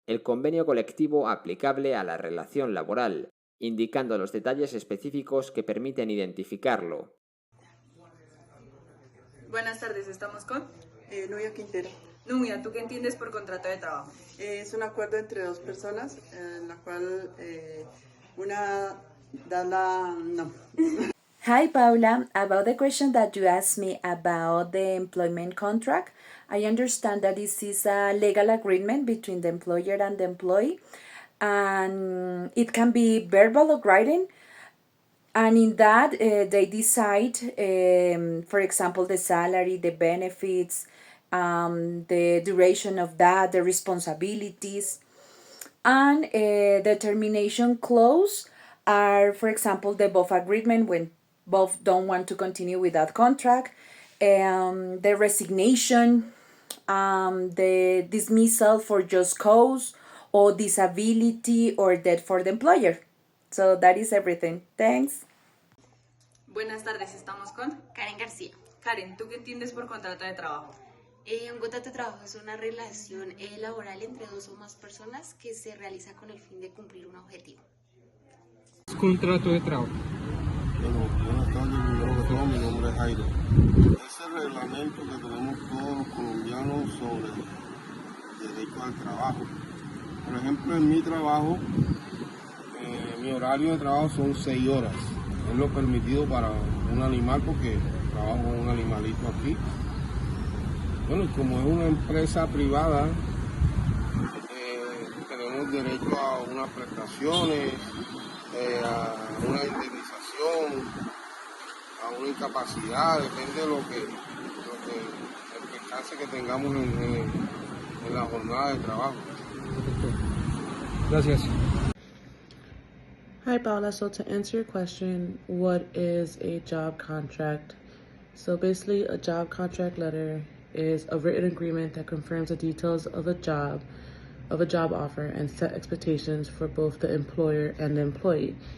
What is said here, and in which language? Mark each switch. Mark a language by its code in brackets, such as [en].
[es] El convenio colectivo aplicable a la relación laboral, indicando los detalles específicos que permiten identificarlo. Buenas tardes, ¿estamos con? Nubia Quintero. Nubia, ¿tú qué entiendes por contrato de trabajo? Es un acuerdo entre dos personas en la cual una da la... no. [en] Hi Paula, about the question that you asked me about the employment contract, I understand that this is a legal agreement between the employer and the employee, and it can be verbal or written, and in that they decide, for example, the salary, the benefits, the duration of that, the responsibilities, and the termination clause are, for example, the both agreement when both don't want to continue with that contract, the resignation, the dismissal for just cause, or disability or death for the employer. So that is everything. Thanks. [es] Buenas tardes, ¿estamos con? Karen García. Karen, ¿tú qué entiendes por contrato de trabajo? Un contrato de trabajo es una relación laboral entre dos o más personas que se realiza con el fin de cumplir un objetivo. Contrato de trabajo. Bueno, buenas tardes, primero que todo, mi nombre es Jairo. Es el reglamento que tenemos todos los colombianos sobre derecho al trabajo. Por ejemplo, en mi trabajo, mi horario de trabajo son 6 horas. Es lo permitido para un animal porque trabajo con un animalito aquí. Bueno, y como es una empresa privada, tenemos derecho a unas prestaciones, a una indemnización, a una incapacidad, depende de lo que el descanso que tengamos en la jornada de trabajo. Gracias. [en] Hi, Paula. So to answer your question, what is a job contract? So basically, a job contract letter is a written agreement that confirms the details of a job offer, and set expectations for both the employer and the employee.